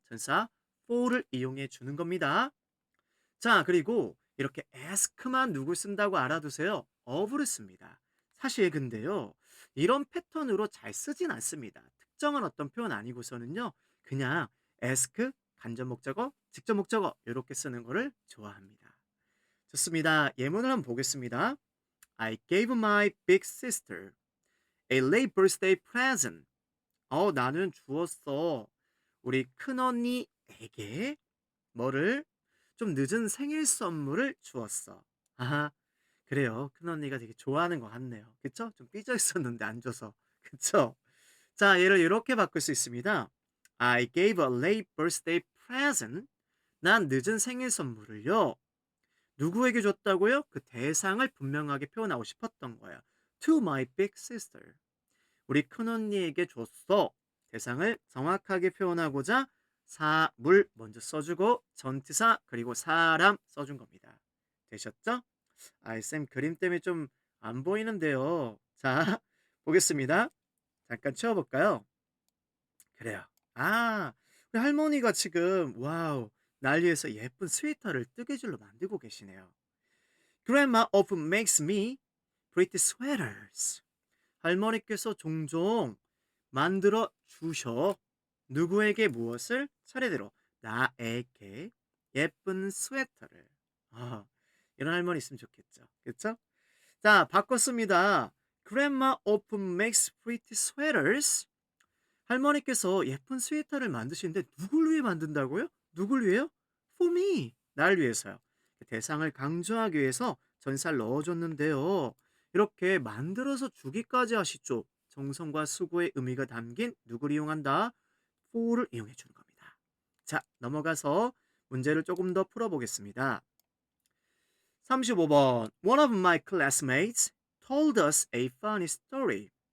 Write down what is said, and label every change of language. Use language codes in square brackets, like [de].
[ko] 전사 for를 이용해 주는 겁니다. 자, 그리고 이렇게 ask만 누굴 쓴다고 알아두세요. of를 씁니다. 사실 근데요. 이런 패턴으로 잘 쓰진 않습니다. 특정한 어떤 표현 아니고서는요. 그냥 ask, 간접 목적어, 직접 목적어 이렇게 쓰는 거를 좋아합니다. 좋습니다. 예문을 한번 보겠습니다. [en] I gave my big sister a late birthday present. [ko] 나는 주었어. 우리 큰언니에게 뭐를 좀 늦은 생일 선물을 주었어. 아하, 그래요. 큰언니가 되게 좋아하는 것 같네요. 그쵸? 좀 삐져 있었는데 안 줘서. 그쵸? 자, 얘를 이렇게 바꿀 수 있습니다. [en] I gave a late birthday present. [ko] 난 늦은 생일 선물을요. 누구에게 줬다고요? 그 대상을 분명하게 표현하고 싶었던 거야. [en] To my big sister. [ko] 우리 큰언니에게 줬어. 대상을 정확하게 표현하고자 사물 먼저 써주고 전치사 그리고 사람 써준 겁니다. 되셨죠? 쌤 그림 때문에 좀 안 보이는데요. 자, 보겠습니다. 잠깐 치워볼까요? 그래요. 우리 할머니가 지금 와우 난리에서 예쁜 스웨터를 뜨개질로 만들고 계시네요. [en] Grandma often makes me pretty sweaters. [ko] 할머니께서 종종 만들어 주셔. 누구에게 무엇을? 차례대로 나에게 예쁜 스웨터를. 아, 이런 할머니 있으면 좋겠죠. 그렇죠? 자, 바꿨습니다. [en] Grandma often makes pretty sweaters. [ko] 할머니께서 예쁜 스웨터를 만드시는데 누굴 위해 만든다고요? 누굴 위해요? [en] For me. [ko] 날 위해서요. 대상을 강조하기 위해서 전사를 넣어줬는데요. 이렇게 만들어서 주기까지 하시죠. 정성과 수고의 의미가 담긴 누구를 이용한다? for를 이용해 주는 겁니다. 자, 넘어가서 문제를 조금 더 풀어보겠습니다. 35번. [en] One of my classmates told us a funny story.